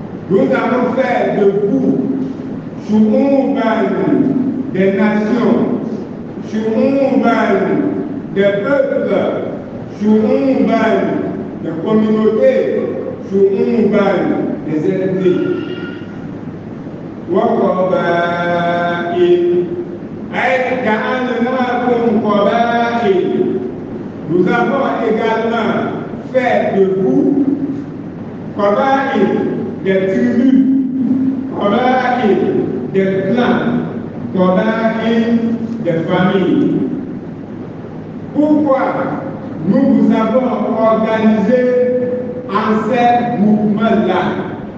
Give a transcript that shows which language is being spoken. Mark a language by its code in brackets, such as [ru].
[fr] Nous avons fait de vous شُعُوبًا, des nations, شُعُوبًا, des peuples, شُعُوبًا, des communautés, شُعُوبًا, des ethnies. [ar] وَقَبَائِلَ, أي جعلناكم قبائل. [fr] Nous avons également fait de vous Qabaïl, des tribus, Qabaïl, des clans, Qabaïl, des familles. Pourquoi nous vous avons organisé en ces mouvements-là?